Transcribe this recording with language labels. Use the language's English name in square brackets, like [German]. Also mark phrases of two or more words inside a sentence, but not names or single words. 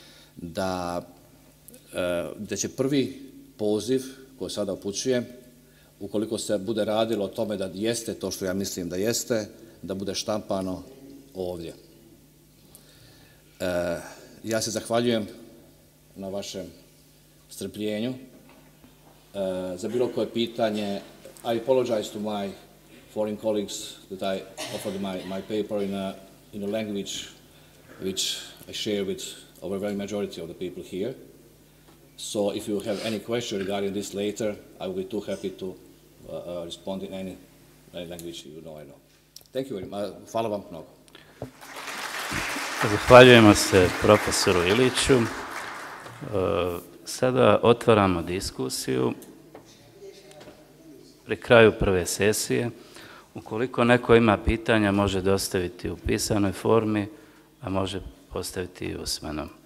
[Bosnian] da će prvi poziv koji sada upućujem ukoliko se bude radilo o tome da jeste to što ja mislim da jeste, da bude štampano ovdje. Ja se zahvaljujem na vašem strpljenju. Za bilo koje pitanje, [English] I apologize to my foreign colleagues that I offered my paper in a language which I share with overwhelming majority of the people here. So if you have any question regarding this later, I will be too happy to respond in any language you know I know. Thank you very much. [Bosnian] Hvala vam mnogo. Zahvaljujemo se profesoru Iliću. Sada otvaramo diskusiju pri kraju prve sesije. Ukoliko neko ima pitanja, može dostaviti u pisanoj formi, a može postaviti i usmeno.